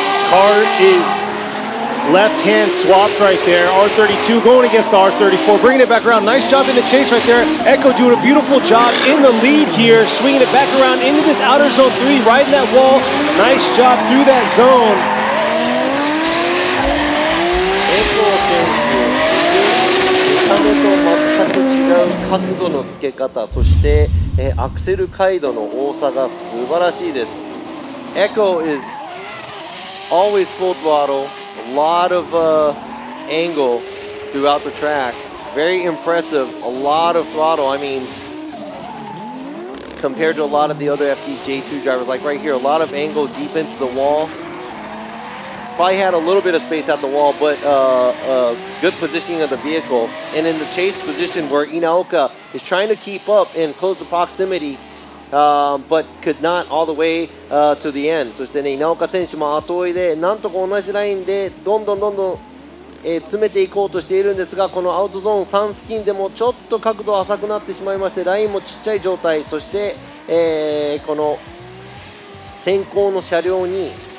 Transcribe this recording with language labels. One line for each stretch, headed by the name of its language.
English: Car is left hand swapped right there. R32 going against the R34, bringing it back around. Nice job in the chase right there. Echo doing a beautiful job in the lead here, swinging it back around into this outer zone 3, riding that wall. Nice job through that zone.
Japanese: エコー選手、見た目と全く違う角度のつけ方、そして、アクセル回路の多さが素晴らしいです。
English: Echo is always full throttle. A lot of angle throughout the track. Very impressive. A lot of throttle. I mean, compared to a lot of the other FDJ2 drivers, like right here, a lot of angle deep into the wall. Probably had a little bit of space at the wall, but good positioning of the vehicle. And in the chase position where Inaoka is trying to keep up and close the proximity, but could not all the way to the end.
Japanese: そしてね、稲岡選手も後追いでなんとか同じラインでどんどん、詰めていこうとしているんですが、このアウトゾーン3付近でもちょっと角度浅くなってしまいまして、ラインもちっちゃい状態、そして、この先行の車両に、